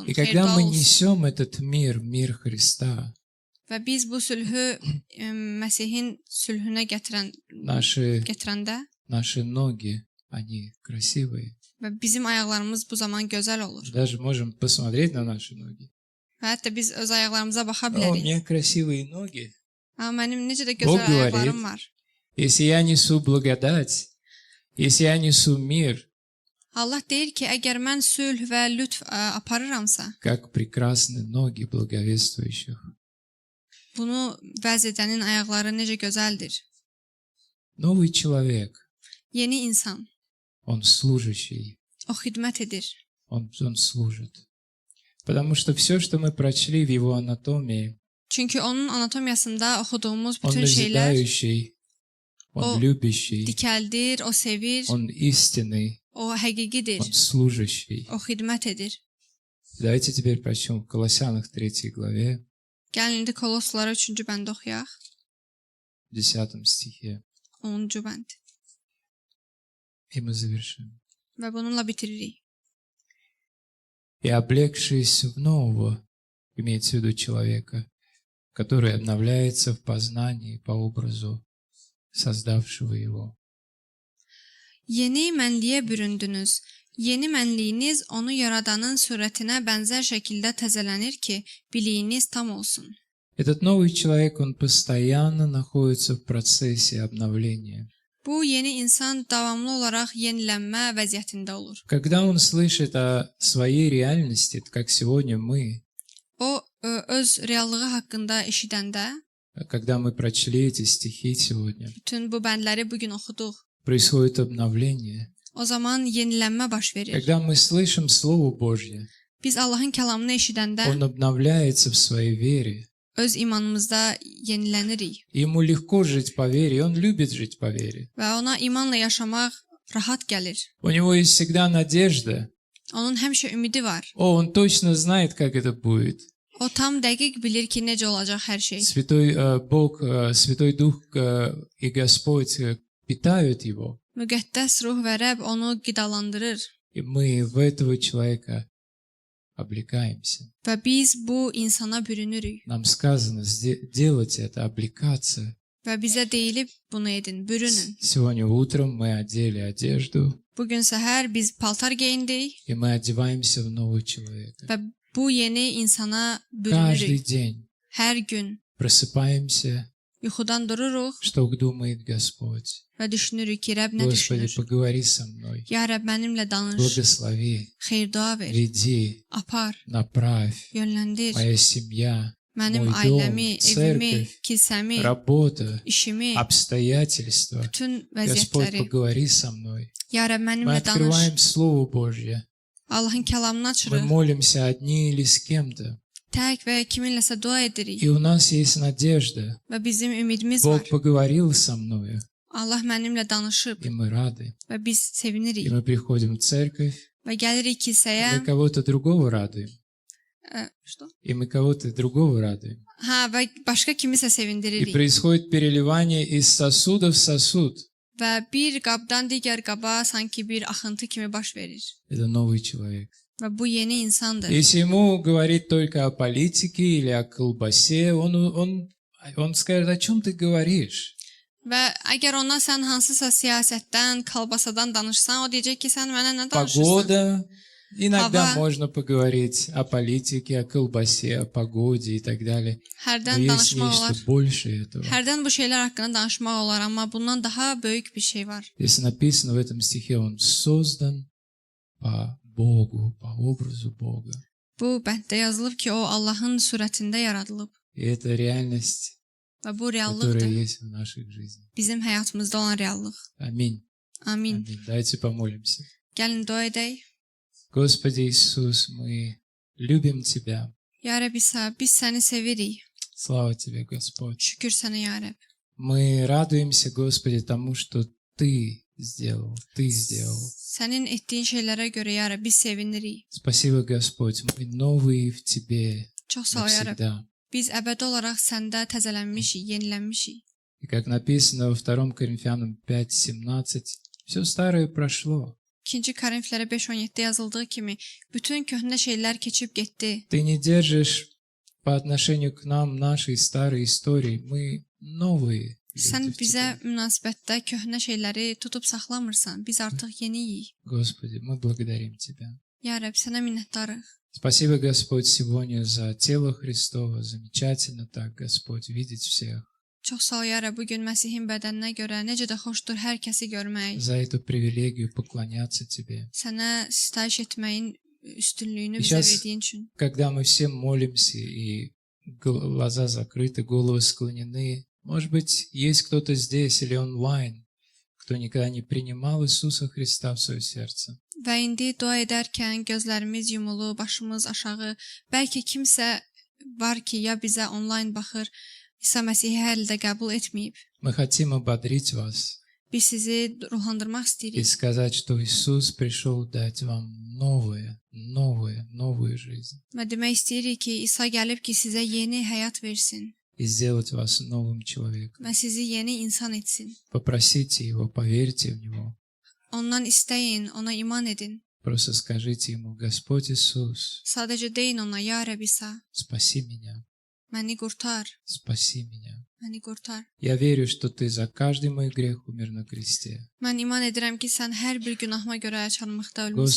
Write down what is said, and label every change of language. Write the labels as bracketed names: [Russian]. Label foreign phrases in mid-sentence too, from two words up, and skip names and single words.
[Russian] И когда [Azerbaijani] xeyir-dua [Russian] мы [Azerbaijani] olsun. [Russian] несем этот мир, мир Христа, [Azerbaijani] Və biz bu sülhü Məsihin sülhünə gətirəndə [Russian] наши ноги, они красивые. [Azerbaijani] və bizim ayaqlarımız bu zaman gözəl olur. [Russian] Даже можем посмотреть на наши ноги. [Azerbaijani] Və hətta biz öz ayaqlarımıza baxa [Russian] О, у [Azerbaijani] bilərik. [Russian] меня красивые ноги. [Azerbaijani] Mənim necə də [Russian] Bog [Azerbaijani] gözəl ayaqlarım var. [Russian] Если я несу благодать, если я несу мир, [Azerbaijani] Allah deyir ki, əgər mən sülh və lütf aparıramsa, [Russian] как прекрасны ноги благовествующих. [Azerbaijani] bunu vəz edənin ayaqları necə gözəldir. [Russian] Новый человек, [Azerbaijani] Yeni insan, [Russian] он служащий, [Azerbaijani] o xidmət edir. [Russian] он служит. Потому что все, что мы прочли в его анатомии, [Azerbaijani] Çünki onun anatomiyasında oxuduğumuz [Russian] он [Azerbaijani] bütün şeylər [Russian] назидающий, он [Azerbaijani] O [Russian] любящий, [Azerbaijani] dikəldir, o sevir, [Russian] он истинный, [Azerbaijani] o həqiqidir, [Russian] он служащий. [Azerbaijani] o xidmət edir. [Russian] Давайте теперь прочтем в Колоссянах 3 главе, [Azerbaijani] Gəlin indi Koloslara 3-cü bəndə oxuyaq. [Russian] в 10 стихе, [Azerbaijani] 10-cu bənd. [Russian] и мы завершим. [Azerbaijani] Və bununla bitiririk. [Russian] И облегшись в нового, имеется в виду человека, который обновляется в познании по образу создавшего его. [Azerbaijani] Yeni mənliyə büründünüz. Yeni mənliyiniz onu yaradanın surətinə bənzər şəkildə təzələnir ki, biliyiniz tam olsun. [Russian] Этот новый человек, он постоянно находится в процессе обновления. [Azerbaijani] Bu yeni insan davamlı olaraq yenilənmə vəziyyətində olur. [Russian] Когда он слышит о своей реальности, как сегодня мы, [Azerbaijani] O öz reallığı haqqında eşidəndə, [Russian] когда мы прочли эти стихи сегодня, [Azerbaijani] bütün bu bəndləri bu gün oxuduq. [Russian] происходит обновление. [Azerbaijani] O zaman yenilənmə baş verir. [Russian] Когда мы слышим Слово Божье, [Azerbaijani] Biz Allahın kəlamını eşidəndə [Russian] он обновляется в своей вере. [Azerbaijani] öz imanımızda yenilənirik [Russian] Ему легко жить по вере, он любит жить по вере. [Azerbaijani] və ona imanla yaşamaq rahat gəlir. [Russian] У него есть всегда надежда. [Azerbaijani] Onun həmişə ümidi var. [Russian] Он точно знает, как это будет. [Azerbaijani] O tam dəqiq bilir ki, necə olacaq hər şey. [Russian] Святой Бог, Святой Дух и Господь питают его. [Azerbaijani] Müqəddəs ruh və Rəbb onu qidalandırır [Russian] И мы в этого человека облекаемся. [Azerbaijani] və biz bu insana bürünürük [Russian] Нам сказано делать это, облекаться. [Azerbaijani] və bizə deyilib bunu edin, bürünün. [Russian] Сегодня утром мы одели одежду, [Azerbaijani] Bugün səhər biz paltar geyindik [Russian] и мы одеваемся в нового человека. [Azerbaijani] və bu yeni insana [Russian] Каждый [Azerbaijani] bürünürük. [Russian] день [Azerbaijani] Hər gün [Russian] просыпаемся, [Azerbaijani] yuxudan dururuq [Russian] что думает Господь. [Azerbaijani] və düşünürük ki, Rəbb nə [Russian] Господи, [Azerbaijani] düşünür? [Russian] поговори со мной, [Azerbaijani] Ya Rəbb mənimlə danış, [Russian] благослови, [Azerbaijani] xeyir-dua ver, [Russian] веди, [Azerbaijani] apar, [Russian] направь. [Azerbaijani] yönləndir. [Russian] Моя семья, [Azerbaijani] Mənim [Russian] Mой [Azerbaijani] ailəmi, [Russian] dom, [Azerbaijani] evimi, [Russian] церковь, [Azerbaijani] kilsəmi, [Russian] работа, [Azerbaijani] işimi, [Russian] обстоятельства. [Azerbaijani] bütün [Russian] Господь, [Azerbaijani] vəziyyətləri. [Russian] поговори со мной. [Azerbaijani] Ya Rəbb [Russian] Мы [Azerbaijani] mənimlə danış. [Russian] открываем Слово Божье. [Azerbaijani] Allahın kəlamını [Russian] Мы [Azerbaijani] açırıq. [Russian] молимся одни или с кем-то. [Azerbaijani] Tək və kiminləsə dua edirik [Russian] И у нас есть надежда. [Azerbaijani] və bizim ümidimiz var. [Russian] Бог поговорил со мною. [Azerbaijani] Allah mənimlə danışıb [Russian] и мы rады. [Azerbaijani] və biz [Russian] И [Azerbaijani] sevinirik [Russian] мы приходим в церковь, [Azerbaijani] və gəlirik kilsəyə. [Russian] мы кого-то другого радуем. Что? И мы кого-то другого радуем. [Azerbaijani] Hə, və başqa kimisə [Russian] И [Azerbaijani] sevindiririk. [Russian] происходит переливание из сосуда в сосуд. [Azerbaijani] Və bir qabdan digər qaba sanki bir axıntı kimi baş verir. [Russian] Это новый человек. [Azerbaijani] Və bu yeni insandır. [Russian] Если ему говорить только о политике или о колбасе, он скажет, о чем ты говоришь? [Azerbaijani] Və əgər ona sən hansısa siyasətdən, kalbasadan danışsan, o deyəcək ki, sən mənə nə danışırsan? [Russian] Погода. Иногда [Azerbaijani] Hava. [Russian] можно поговорить о политике, о колбасе, о погоде и так далее. Но [Azerbaijani] Hərdən [Russian] есть [Azerbaijani] danışmaq [Russian] нечто [Azerbaijani] olar. [Russian] больше этого. [Azerbaijani] Hərdən bu şeylər haqqında danışmaq olar, amma bundan daha böyük bir şey var. [Russian] Здесь написано в этом стихе, он создан по Богу, по образу Бога. [Azerbaijani] Bu bənddə yazılıb ki, o Allahın surətində yaradılıb [Russian] И это реальность, [Azerbaijani] və bu [Russian] которая [Azerbaijani] reallıqdır. [Russian] есть в нашей жизни. [Azerbaijani] Bizim həyatımızda olan reallıq. [Russian] Аминь. [Azerbaijani] Amin. [Russian] Аминь. Давайте помолимся. [Azerbaijani] Gəlin dua edək. [Russian] Господи Иисус, мы любим Тебя. [Azerbaijani] Ya Rəbb İsa, biz səni sevirik. [Russian] Слава Тебе, Господь. [Azerbaijani] Şükür sənə ya Rəbb. [Russian] Мы радуемся, Господи, тому, что Ты сделал. Ты сделал. [Azerbaijani] Sənin etdiyin şeylərə görə ya Rəbb biz sevinirik. [Russian] Спасибо, Господь. Мы новые в Тебе [Azerbaijani] Çox sağ ol ya Rəbb. [Russian] навсегда. [Azerbaijani] Biz əbədi olaraq səndə təzələnmişik, yenilənmişik. [Russian] И как написано во 2 Коринфянам 5:17, все старое прошло. [Azerbaijani] 2 Korinflərə 5:17 yazıldığı kimi bütün köhnə şeylər keçib getdi. [Russian] Ты не держишь по отношению к нам нашей старой истории. Мы новые [Azerbaijani] Sən [Russian] люди в [Azerbaijani] bizə [Russian] Тебе. [Azerbaijani] münasibətdə köhnə şeyləri tutub saxlamırsan. Biz artıq yeniyik. [Russian] Господи, мы благодарим Тебя. [Azerbaijani] Ya Rəbb, sənə minnətdarıq. [Russian] Спасибо, Господь, сегодня за тело Христова. Замечательно так, Господь, видеть всех. [Azerbaijani] Çox sağ ol ya Rəbb, bu gün Məsihin bədəninə görə necə də xoşdur hər kəsi görmək. [Russian] За эту привилегию поклоняться Тебе. [Azerbaijani] Sənə sitayiş etməyin üstünlüyünü bizə [Russian] Сейчас, [Azerbaijani] verdiyin üçün. [Russian] когда мы все молимся и глаза закрыты, головы склонены, может быть, есть кто-то здесь или онлайн, кто никогда не принимал Иисуса Христа в свое сердце. [Azerbaijani] Və indi dua edərkən gözlərimiz yumulu, başımız aşağı, bəlkə kimsə var ki, ya bizə onlayn baxır, İsa Məsihi hələ də qəbul etməyib. [Russian] Мы хотим ободрить вас [Azerbaijani] Biz sizi ruhlandırmaq [Russian] и [Azerbaijani] istəyirik [Russian] сказать, что Иисус пришел дать вам новую жизнь [Azerbaijani] və demək istəyirik ki, İsa gəlib ki, sizə yeni həyat versin [Russian] и сделать вас новым человеком. [Azerbaijani] və sizi yeni insan etsin. [Russian] Попросите Его, поверьте в Него. [Azerbaijani] Ondan istəyin, ona iman edin. [Russian] Просто скажите Ему, Господь Иисус, [Azerbaijani] Sadəcə deyin ona, ya Rəbb İsa, [Russian] спаси меня, [Azerbaijani] məni qurtar, [Russian] спаси меня. [Azerbaijani] məni qurtar. [Russian] Я верю, что Ты за каждый мой грех умер на кресте. [Azerbaijani] Mən iman edirəm ki, sən hər bir günahıma görə çarmıxda ölmüsən.